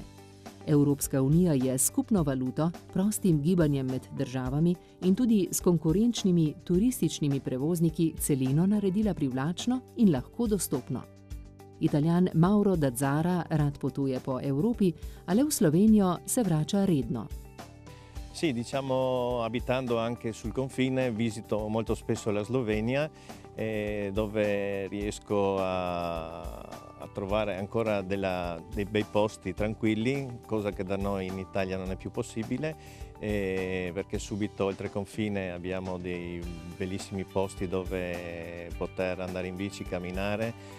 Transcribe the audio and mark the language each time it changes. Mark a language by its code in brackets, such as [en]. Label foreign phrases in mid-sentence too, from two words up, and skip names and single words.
[sl] Evropska unija je s skupno valuto, prostim gibanjem med državami in tudi s konkurenčnimi turističnimi prevozniki celino naredila privlačno in lahko dostopno. Italijan Mauro Dazzara rad potuje po Evropi, a le v Slovenijo se vrača redno. [it] Sì, diciamo, abitando anche sul confine, visito molto spesso la Slovenia, dove riesco a trovare ancora dei bei posti tranquilli, cosa che da noi in Italia non è più possibile, perché subito oltre confine abbiamo dei bellissimi posti dove poter andare in bici, camminare.